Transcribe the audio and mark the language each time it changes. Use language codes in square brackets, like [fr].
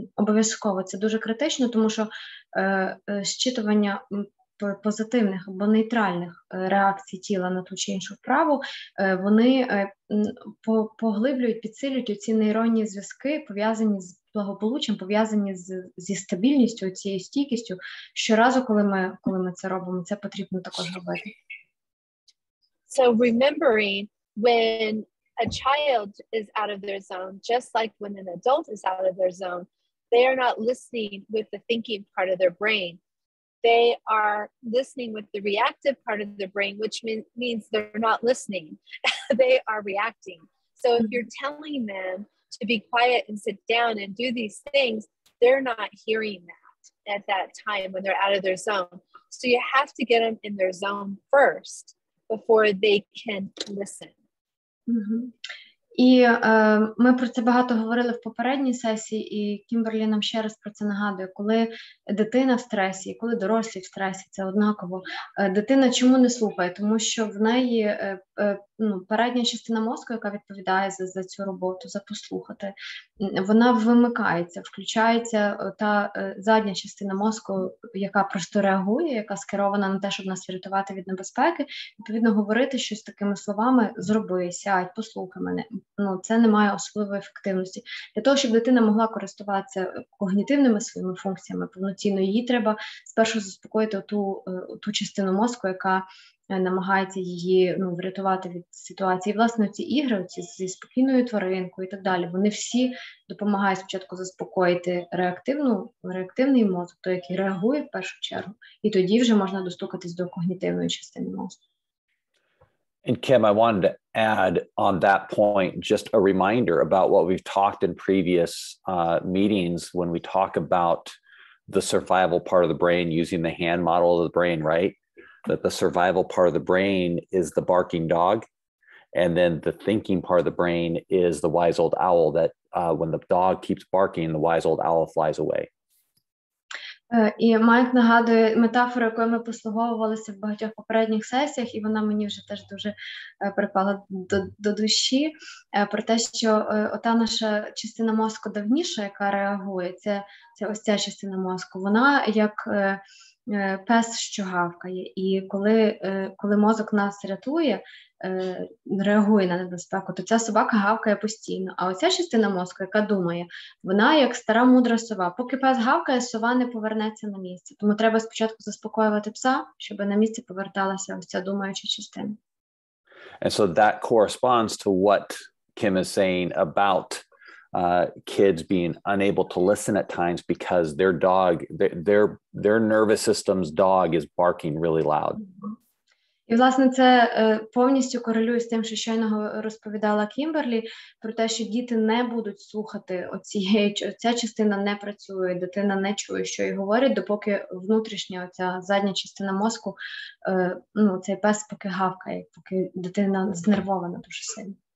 [uk] Обов'язково це дуже критично, тому що зчитування позитивних або нейтральних реакцій тіла на ту чи іншу вправу, вони поглиблюють, підсилюють оці нейронні зв'язки, пов'язані з благополуччям, пов'язані зі стабільністю, цією стійкістю. Щоразу, коли ми це робимо, це потрібно також робити. [en] So remembering when a child is out of their zone, just like when an adult is out of their zone, they are not listening with the thinking part of their brain. They are listening with the reactive part of their brain, which means they're not listening. They are reacting. So if you're telling them to be quiet and sit down and do these things, they're not hearing that at that time when they're out of their zone. So you have to get them in their zone first before they can listen. [uk] І ми про це багато говорили в попередній сесії, і Кімберлі нам ще раз про це нагадує. Коли дитина в стресі, і коли дорослі в стресі, це однаково. Дитина чому не слухає? Тому що в неї передня частина мозку, яка відповідає за цю роботу, за послухати, вона вимикається, включається та задня частина мозку, яка просто реагує, яка скерована на те, щоб нас врятувати від небезпеки, відповідно говорити щось такими словами: зроби, сядь, послухай мене. Це не має особливої ефективності. Для того, щоб дитина могла користуватися когнітивними своїми функціями повноцінно, її треба спершу заспокоїти ту частину мозку, яка намагається її врятувати від ситуації. І, власне, ці ігри зі спокійною тваринкою і так далі, вони всі допомагають спочатку заспокоїти реактивний мозок, той, який реагує в першу чергу, і тоді вже можна достукатись до когнітивної частини мозку. [en] And Kim, I wanted to add on that point just a reminder about what we've talked in previous meetings when we talk about the survival part of the brain using the hand model of the brain, right? That the survival part of the brain is the barking dog. And then the thinking part of the brain is the wise old owl that when the dog keeps barking, the wise old owl flies away. [uk] І Майк нагадує метафору, якою ми послуговувалися в багатьох попередніх сесіях, і вона мені вже теж дуже припала до душі, про те, що ота наша частина мозку давніша, яка реагує, це ось ця частина мозку, вона як пес, що гавкає. І коли мозок нас рятує, реагує на небезпеку, то ця собака гавкає постійно. А оця частина мозку, яка думає, вона як стара мудра сова. Поки пес гавкає, сова не повернеться на місце. Тому треба спочатку заспокоювати пса, щоб на місце поверталася ось ця думаюча частина. [en] And so that corresponds to what Kim is saying about kids being unable to listen at times because their dog, their nervous system's dog is barking really loud. [uk] І, власне, це повністю корелює з тим, що щойно розповідала Кімберлі, про те, що діти не будуть слухати ця частина не працює, дитина не чує, що їй говорять, допоки внутрішня оця задня частина мозку, цей пес поки гавкає, поки дитина знервована дуже сильно.